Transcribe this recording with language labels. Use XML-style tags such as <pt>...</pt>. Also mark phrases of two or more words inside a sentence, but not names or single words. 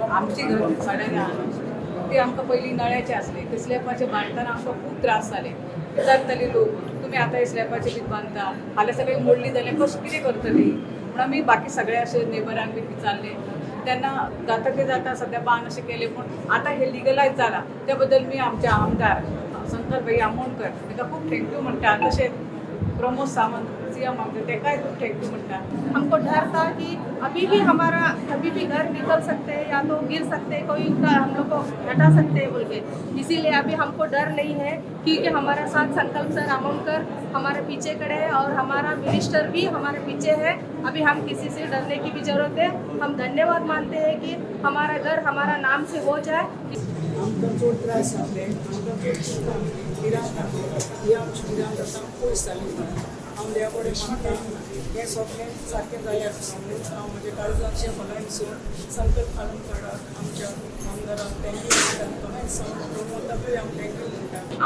<kok>आमची घर सडक ते आमकां पयलीं नळ्याचे आसले ते स्लॅबाचे बांदतना आमकां खूब त्रास जाले विचारताले लोक तुमी आतां स्लॅबाचे बी बांदता हाल्या सगळी मोडली जाल्यार कशें कितें करतली म्हणून आमी बाकी सगळे अशे नेबरांक बी विचारले त्यांना जाता ते जाता सध्या बांद अशें केले पूण आतां हे लिगलायज जाला त्या बद्दल मी आमच्या आमदार शंकर भाई आमोणकर ताका खूब थँक्यू म्हणटा तशेंच प्रमोद सावंत सीएम आमचे तेकाय खूब थँक्यू म्हणटा</kok> <hi>हमको डर था कि अभी भी हमारा कभी भी घर निकल सकते हैं या तो गिर सकते हैं कोई उनका हम लोग को हटा सकते हैं बोल के इसीलिए अभी हमको डर नहीं है क्योंकि हमारा साथ संकल्प सर आमोणकर हमारे पीछे खड़े हैं और हमारा मिनिस्टर भी हमारे पीछे है अभी हम किसी से डरने की भी जरूरत है हम धन्यवाद मानते हैं कि हमारा घर हमारा नाम से हो जाए</hi> <kok>आमकां चड त्रास जातले आमकां चड विराम जातले आमचे विराम जाता पयस जाली हांव देवा कडेन मागता हें सगळें सारकें जाल्यार हांव म्हज्या काळजाच्या खोलायसून संकल्प काडून काडत आमच्या आमदाराक थँक्यू म्हणटा खोलायसून प्रमोदाकूय हांव थँक्यू म्हणटा</kok>